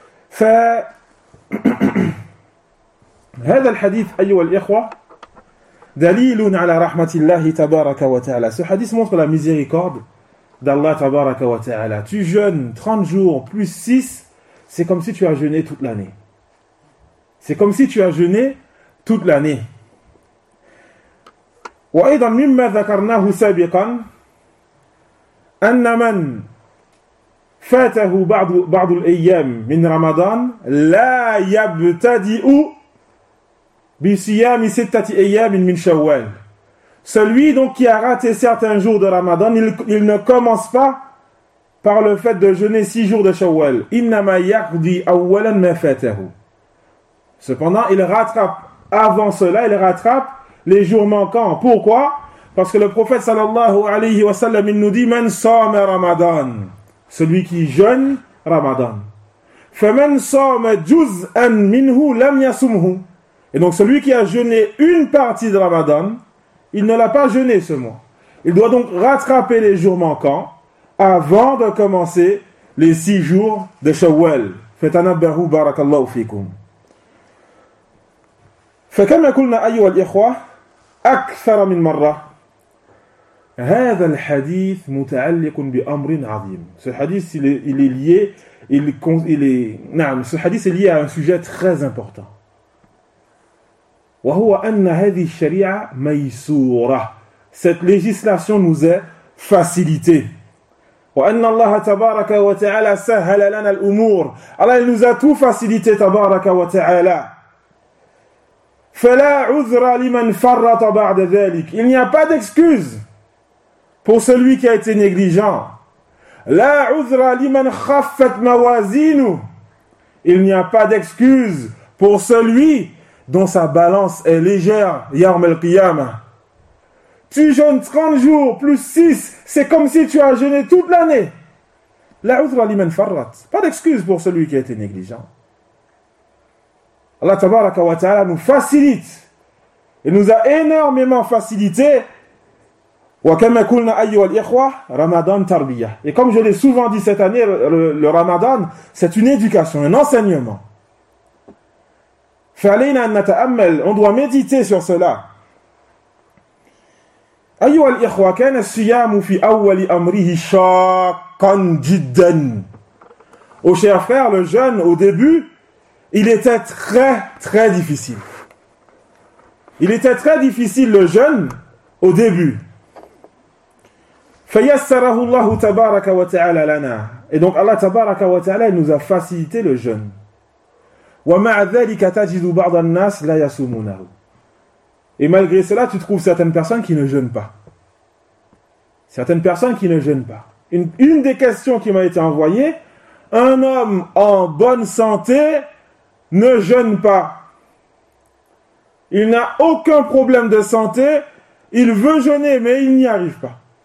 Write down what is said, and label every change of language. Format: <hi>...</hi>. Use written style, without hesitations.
<ar>Fait, هذا الحديث أيها الإخوة دليل على رحمة الله تبارك وتعالى.</ar> <fr>Ce hadith montre la miséricorde d'Allah</fr> <ar>تبارك وتعالى.</ar> <fr>Tu jeûnes 30 jours plus 6, c'est comme si tu as jeûné toute l'année. C'est comme si tu as jeûné toute l'année.</fr> <ar>وأيضا مما ذكرناه سابقا أن من فاته بعض الأيام من رمضان لا يبتدئ بصيام ستة أيام من شوال.</ar> <fr>Celui donc qui a raté certains jours de Ramadan, il ne commence pas par le fait de jeûner 6 jours de شوال.</fr> <ar>إنما يقضي أولا ما فاته.</ar> <fr>Cependant, il rattrape avant cela, il rattrape les jours manquants. Pourquoi? Parce que le prophète sallallahu alayhi wa sallam, il nous dit,</fr> <ar>man soma ramadan,</ar> <fr>celui qui jeûne ramadan.</fr> <ar>Fa man soma juz'an minhu lam yasumhu.</ar> <fr>Et donc celui qui a jeûné une partie de ramadan, il ne l'a pas jeûné ce mois. Il doit donc rattraper les jours manquants avant de commencer les 6 jours de Shawwal.</fr> <ar>Fatanabbahu barakallahu fikum. فكما قلنا أيها الإخوة أكثر من مرة هذا الحديث متعلق بأمر عظيم.</ar> <fr>Ce hadith il est lié, ce hadith est lié à un sujet très important.</fr> <ar>وهو أن هذه الشريعة ميسورة.</ar> <fr>Cette législation nous est facilitée.</fr> <ar>وأن الله تبارك وتعالى سهل لنا الأمور.</ar> <fr>Allah nous a tout facilité</fr> <ar>تبارك وتعالى. فَلَا عُذْرَ لِمَنْ فَرَّطَ بَعْدَ ذَلِكَ.</ar> <fr>Il n'y a pas d'excuse pour celui qui a été négligent.</fr> <ar>لَا عُذْرَ لِمَنْ خَفَّتْ مَوَازِينُ. Il n'y a pas d'excuse pour celui dont sa balance est légère. يَوْم الْقِيَامَ.</ar> <fr>Tu jeûnes 30 jours plus 6, c'est comme si tu as jeûné toute l'année.</fr> <ar>لَا عُذْرَ لِمَنْ فَرَّطْ.</ar> <fr>Pas d'excuse pour celui qui a été négligent. Allah tabaraka wa ta'ala nous facilite et nous a énormément facilité Et comme je l'ai souvent dit cette année, le Ramadan, c'est une éducation, un enseignement. On doit méditer sur cela.</fr> <ar>أيها الإخوة كان الصيام في أول أمره شاقا جدا.</ar> <fr>Au cher frère, le jeûne au début, il était très très difficile. Il était très difficile le jeûne au début.</fr> <ar>فيسره الله تبارك وتعالى لنا.</ar> <fr>Et donc Allah</fr> <ar>تبارك وتعالى</ar> <fr>nous a facilité le jeûne.</fr> <ar>ومع ذلك تجد بعض الناس لا يصومونه.</ar> <fr>Et malgré cela, tu trouves certaines personnes qui ne jeûnent pas. Certaines personnes qui ne jeûnent pas. Une des questions qui m'a été envoyée, un homme en bonne santé ne jeûne pas. Il n'a aucun problème de santé, il veut jeûner, mais il n'y arrive pas.</fr>